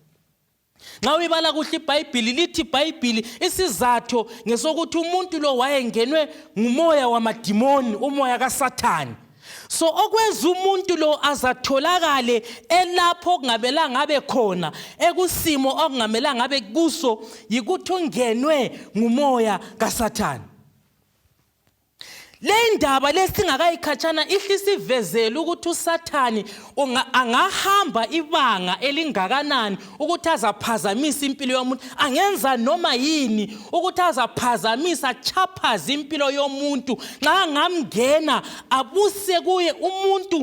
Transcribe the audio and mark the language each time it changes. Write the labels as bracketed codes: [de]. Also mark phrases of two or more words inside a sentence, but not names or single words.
[nd] nxa uyibala kuhle iBhayibheli lithi iBhayibheli isizathu ngesokuthi umuntu lo wayengenwe ngumoya wamadimoni umoya kaSathane so okwenza umuntu lo azatholakale elapho okungamelanga abe khona ekusimo okungamelanga abe kuso yikuthi ungenwe ngumoya kaSathane le ndaba lesingakayikhatshana ihlisivezela ukuthi uSathane angahamba ibanga elingakanani ukuthi azaphazamisa impilo yomuntu angenza noma yini ukuthi azaphazamisa chaphaza impilo yomuntu nxa ngamngena abuse kuye umuntu